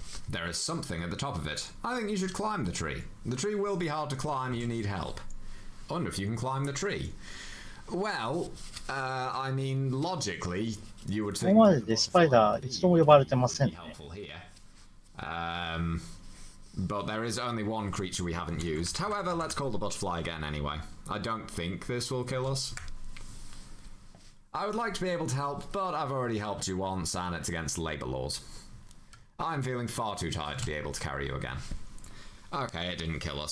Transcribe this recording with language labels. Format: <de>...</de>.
<en>There is something at the top of it. I think you should climb the tree. The tree will be hard to climb, you need help. I wonder if you can climb the tree. Well, I mean, logically, you would think...</en> <ja>ここまででスパイダー一度も呼ばれてませんね。</ja> <en>But there is only one creature we haven't used. However, let's call the butterfly again anyway. I don't think this will kill us. I would like to be able to help, but I've already helped you once, and it's against labour laws. I'm feeling far too tired to be able to carry you again. Okay, it didn't kill us.</en>